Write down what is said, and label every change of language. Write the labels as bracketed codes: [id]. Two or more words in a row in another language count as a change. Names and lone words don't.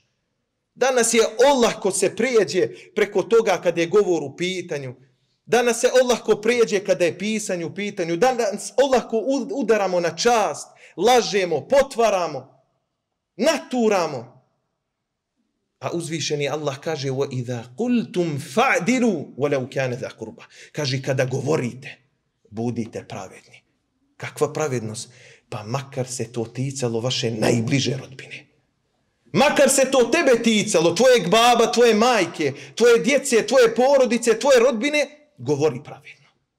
[bs] Danas je olako se prijeđe preko toga kada je govor u pitanju. Danas se olako prijeđe kada je pisanje u pitanju. Danas olako udaramo na čast, lažemo, potvaramo, naturamo. A uzvišeni Allah kaže [ar] وَإِذَا قُلْتُمْ فَعْدِلُوا وَلَوْ كَانَ ذَا قُرْبَ. [bs] Kaže, kada govorite, budite pravedni. Kakva pravednost? Pa makar se to ticalo vaše najbliže rodbine. Makar se to tebe ticalo, tvojeg baba, tvoje majke, tvoje djece, tvoje porodice, tvoje rodbine, govori pravedno.